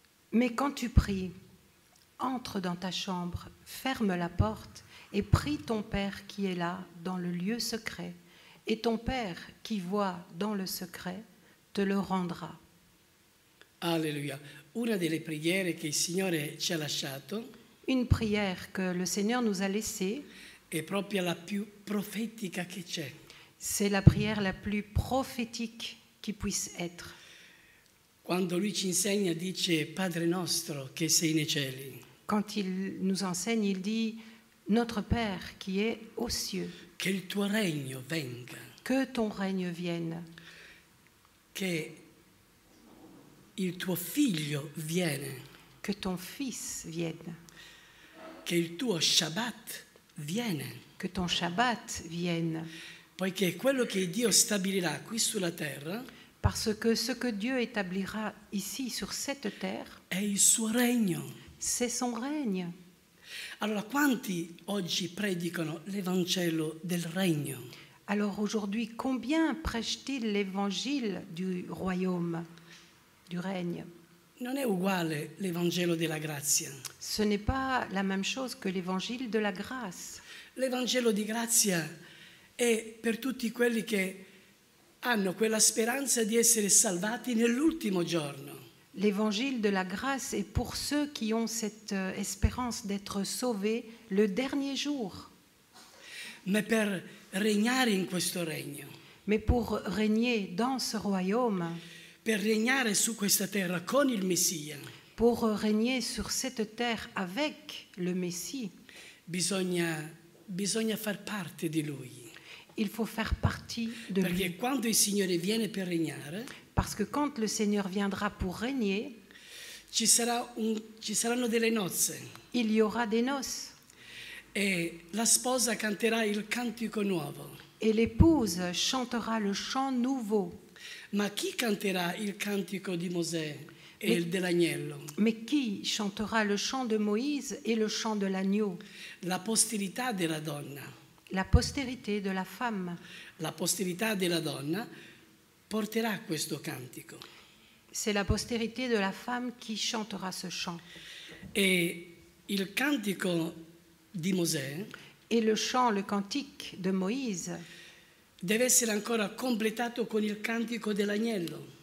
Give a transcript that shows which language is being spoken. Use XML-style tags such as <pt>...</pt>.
<fr>Mais quand tu pries, entre dans ta chambre, ferme la porte et prie ton Père qui est là dans le lieu secret, et ton Père qui voit dans le secret te le rendra. Alleluia.</fr> <it>Una delle preghiere che il Signore ci ha lasciato</it> <fr>Une prière que le Seigneur nous a laissée,</fr> <it>è proprio la più profetica che c'è.</it> <fr>c'est la prière la plus prophétique qui puisse être.</fr> <it>Quando Lui ci insegna dice Padre nostro che sei nei cieli,</it> <fr>Quand il nous enseigne, il dit « Notre Père qui est aux cieux,</fr> <it>che il tuo regno venga,</it> <fr>que ton règne vienne,</fr> <it>che il tuo figlio viene,</it> <fr>que ton Fils vienne,</fr> <it>che il tuo Shabbat viene,</it> <fr>que ton Shabbat vienne. »</fr> <it>poiché quello che Dio stabilirà qui sulla terra</it> <fr>Parce que ce que Dieu établira ici sur cette terre,</fr> <it>è il suo regno.</it> <fr>c'est son règne.</fr> <it>Allora, quanti oggi predicano l'Evangelo del regno?</it> <fr>Alors aujourd'hui, combien prêchent-ils l'évangile du royaume, du règne?</fr> <it>Non è uguale l'Evangelo della grazia.</it> <fr>Ce n'est pas la même chose que l'évangile de la grâce.</fr> <it>L'Evangelo di grazia è per tutti quelli che hanno quella speranza di essere salvati nell'ultimo giorno.</it> <fr>L'évangile de la grâce est pour ceux qui ont cette espérance d'être sauvés le dernier jour.</fr> <it>Ma per regnare in questo regno,</it> <fr>Mais pour régner dans ce royaume,</fr> <it>per regnare su questa terra con il Messia,</it> <fr>pour régner sur cette terre avec le Messie,</fr> <it>bisogna far parte di Lui.</it> <fr>il faut faire partie de lui.</fr> <it>Perché quando il Signore viene per regnare,</it> <fr>Parce que quand le Seigneur viendra pour régner,</fr> <it>ci saranno delle nozze</it> <fr>il y aura des noces.</fr> <it>e la sposa canterà il cantico nuovo.</it> <fr>Et l'épouse chantera le chant nouveau.</fr> <it>Ma chi canterà il cantico di Mosè e il dell'agnello?</it> <fr>Mais qui chantera le chant de Moïse et le chant de l'agneau?</fr> <it>La posterità della donna.</it> <fr>La postérité de la femme.</fr> <it>La posterità della donna porterà questo cantico.</it> <fr>C'est la postérité de la femme qui chantera ce chant.</fr> <it>E il cantico di Mosè</it> <fr>Et le chant, le cantique de Moïse,</fr> <it>deve essere ancora completato con il cantico dell'agnello.</it>